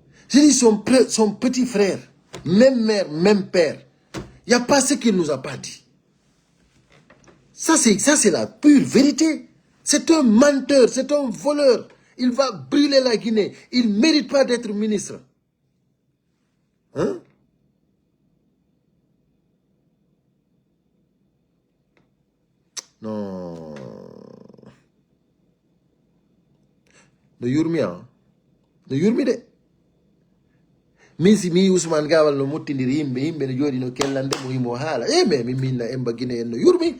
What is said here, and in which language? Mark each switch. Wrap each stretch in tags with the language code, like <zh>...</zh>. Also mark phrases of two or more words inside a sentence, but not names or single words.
<fr>Je dis son petit frère, même mère, même père. Il n'y a pas ce qu'il ne nous a pas dit. Ça, c'est la pure vérité. C'est un menteur, c'est un voleur. Il va brûler la Guinée. Il ne mérite pas d'être ministre. Hein? Non.</fr> <ff>No yurmi hein? No yurmi de. Min si mi Ousmane Gawal no muttindiri yimɓe no jooɗi no kellande mo himo haala mais min minna Emba Guinée en no yurmi.</ff>